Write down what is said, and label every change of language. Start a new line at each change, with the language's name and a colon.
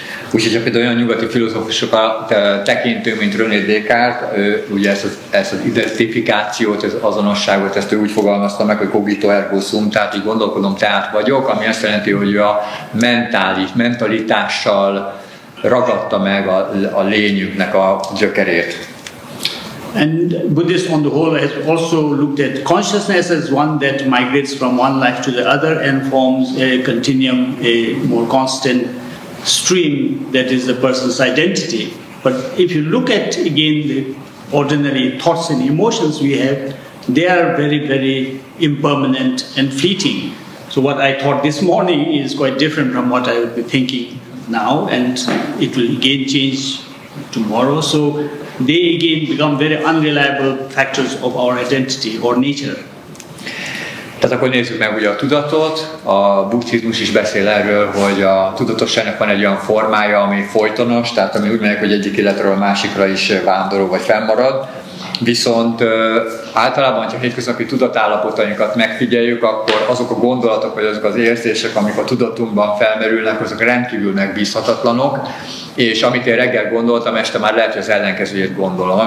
Hungarian: Úgyhogy ha például olyan nyugati filozófusokat tekintünk, mint René Descartes, ugye ezt az identifikációt, az azonosságot, ezt ő úgy fogalmazta meg, hogy
Latin: cogito ergo sum,
Hungarian: tehát így gondolkodom, tehát vagyok, ami azt jelenti, hogy ő a mentalitással ragadta meg a lényünknek a gyökerét.
English: And Buddhists on the whole has also looked at consciousness as one that migrates from one life to the other and forms a continuum, a more constant stream that is the person's identity. But if you look at again the ordinary thoughts and emotions we have, they are very, very impermanent and fleeting. So what I thought this morning is quite different from what I would be thinking now, and it will again change tomorrow. So they again become very unreliable factors of our identity or nature.
Hungarian: Tehát akkor nézzük meg ugye a tudatot, a buddhizmus is beszél erről, hogy a tudatosságnak van egy olyan formája, ami folytonos, tehát ami úgy mondják, hogy egyik életről a másikra is vándorol vagy fennmarad. Viszont általában, ha hétköznapi tudatállapotainkat megfigyeljük, akkor azok a gondolatok vagy azok az érzések, amik a tudatunkban felmerülnek, azok rendkívül megbízhatatlanok, és amit én reggel gondoltam, este már lehet, hogy az ellenkezőjét gondolom.